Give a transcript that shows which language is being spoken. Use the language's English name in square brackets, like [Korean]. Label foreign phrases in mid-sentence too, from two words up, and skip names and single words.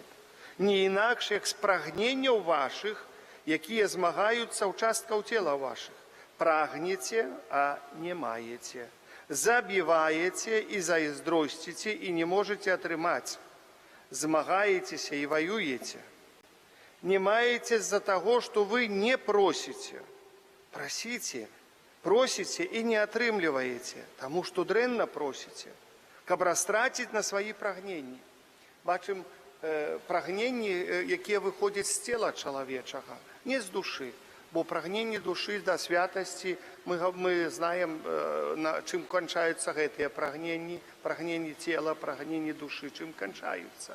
[Belarusian] Не інакш, як з прагненняў вашых, якія змагаюцца ў часткаў цела вашых. Прагнеце, а не маеце. Забіваеце і зайздросціце і не можете атрымаць. Змагаецеся і ваюеце. Не маете з-за [Russian] того, что вы не просите. Просите, просите и не атрымліваете, тому что дрэнна просите, каб растратить на свои прагненні. [Belarusian] Бачым прагненні, якія выходзяць з цела чалавечага, не з душы. Бо прагненні душы да святасці, мы знаем, чым канчаюцца гэтыя прагненні, прагненні цела, прагненні душы, чым канчаюцца.